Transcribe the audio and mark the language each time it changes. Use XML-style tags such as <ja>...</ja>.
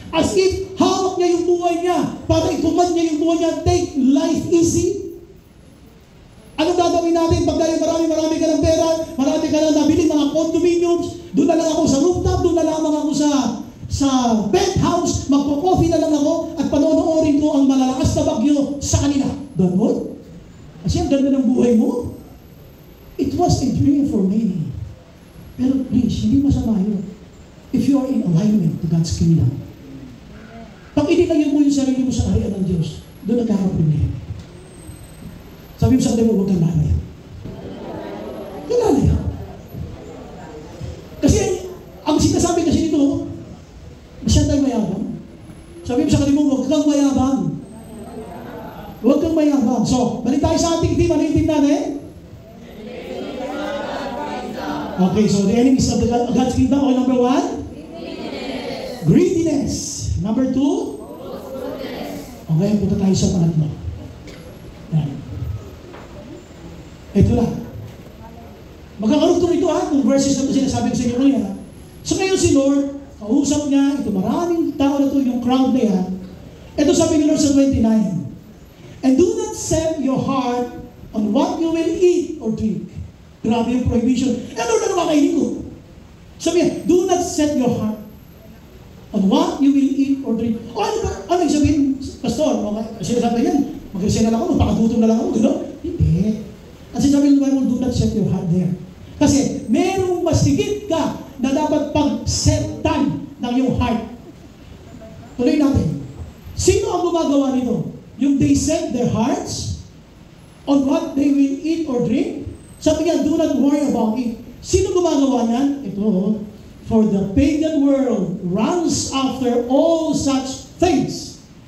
<tl>As if hawak niya yung buhay niya. Para ituman niya yung buhay niya,</tl> <en>take life easy.</en> <tl>Anong gagawin natin? Pag dahil marami ka ng pera, marami ka lang nabili, mga condominiums, doon na lang ako sa rooftop, doon na lamang ako sa penthouse, magpo-coffee na lang ako at panonoorin ko ang malalakas na bagyo sa kanila. Ganon? Kasi ang ganda ng buhay mo.</tl> <en>It was a dream for many.</en> <tl>Pero please, Hindi masama yun.</tl> <en>If you are in alignment to God's kingdom.</en> <tl>Pag inilagay mo yung sarili mo sa kaharian ng Diyos, doon nagkakaproblema. Sabi mo sa kanila, huwag kang lalaya. Lalaya. Kasi, ang sinasabi kasi nito, masyadong tayo mayabang. Sabi mo sa kanila, huwag kang mayabang. Huwag kang mayabang. So, balik tayo sa ating team. Ano yung team natin?</tl> <en>Okay, so the enemies of God's kingdom. Okay, number 1? Greediness. Number 2?</en> <tl>Okay, punta tayo sa pangatlo. Yan. Ito lang. Magkakarugtong ito kung verses na ito sinasabi ko sa inyo kanina. So ngayon si Lord, kausap niya, ito maraming tao na ito, yung crowd na yan. Ito sabi ni Lord sa 29.</tl> <en>And do not set your heart on what you will eat or drink.</en> <tl>Grabe yung prohibition. Ano na nakakainin ko? Sabi niya,</tl> <en>do not set your heart on what you will eat or drink.</en> <tl>O ano ba? Ano yung sabihin, Pastor? Sinasabi niyan, mag-resign na lang ako, magpakagutom na lang ako. Gano'n? Hindi. At sinasabi ng</tl> <en>Bible, do not set your heart there.</en> <tl>Kasi merong mas higit ka na dapat pag-setan ng iyong heart. Tuloy natin. Sino ang gumagawa nito?</tl> <en>Yung they set their hearts on what they will eat or drink?</en> <tl>Sabi niya,</tl> <en>do not worry about it.</en> <tl>Sino gumagawa niyan? Ito,</tl> <en>for the pagan world runs after all such things.</en>